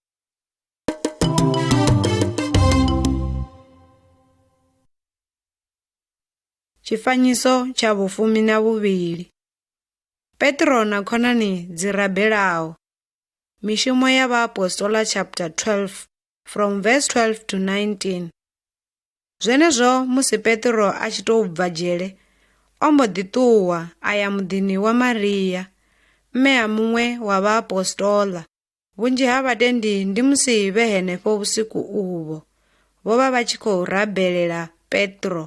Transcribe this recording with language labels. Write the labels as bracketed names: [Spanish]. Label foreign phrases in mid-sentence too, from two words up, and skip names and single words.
[Venda] Tshifanyiso tsha vhufumi na vhuvhili. Petro na khonani dzi rabelaho. Mishumo ya vhaapostoli [English] chapter 12 from verse 12 to 19. [Venda] Zwenezwo musi Petro a tshi tou bva dzhele, o mbo ḓi ṱuwa a ya muḓini wa Maria, mme a muṅwe wa vhaapostola. Vhunzhi ha vhatendi ndi musi vhe henefho vhusiku uvho, vho vha vha tshi khou rabelela Petro.